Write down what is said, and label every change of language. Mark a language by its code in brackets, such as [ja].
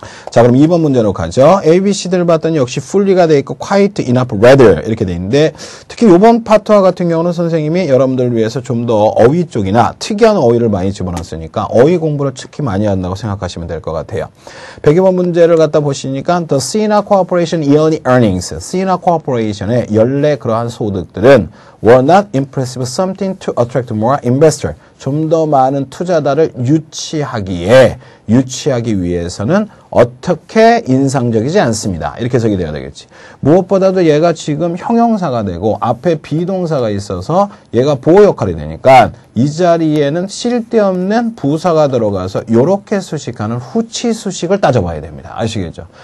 [ko] 자, 그럼 2번 문제로 가죠. A, B, C들을 봤더니 역시 fully가 돼 있고 quite, enough, rather 이렇게 돼 있는데, 특히 이번 파트와 같은 경우는 선생님이 여러분들을 위해서 좀 더 어휘 쪽이나 특이한 어휘를 많이 집어넣었으니까 어휘 공부를 특히 많이 한다고 생각하시면 될 것 같아요. 102번 문제를 갖다 보시니까 [en] The Sina Corporation yearly earnings, Sina Corporation의 [ko] 연례 그러한 소득들은 [en] were not impressive, something to attract more investor. [ko] 좀 더 많은 투자자를 유치하기 위해서는 어떻게 인상적이지 않습니다. 이렇게 해석이 돼야 되겠지. 무엇보다도 얘가 지금 형용사가 되고 앞에 비동사가 있어서 얘가 보호 역할이 되니까 이 자리에는 쓸데없는 부사가 들어가서 요렇게 수식하는 후치 수식을 따져봐야 됩니다. 아시겠죠?